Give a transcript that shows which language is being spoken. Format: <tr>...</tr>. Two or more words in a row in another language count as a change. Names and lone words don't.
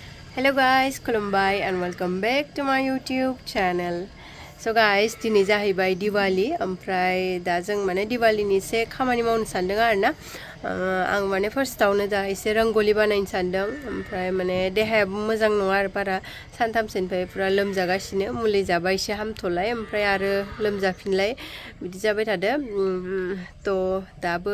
<en>Hello guys, खुलुमबाय and welcome back to my YouTube channel. So guys,</en> <brx>दिनै जाहैबाय दिवाली ओमफ्राय दा जों माने दिवालीनि एसे खामानि मावनो सानदों आरो ना आं माने फार्स्टआवनो दा एसे रंगोली बानायनो सानदों ओमफ्राय माने देहायाबो मोजां नङा आरो बारा सानथामसोनिफ्राय पुरा लोमजागासिनो मुलि जाबा एसे हामथ'लाय ओमफ्राय आरो लोमजाफिनलाय बिदि जाबाय थादो थ' दाबो</brx>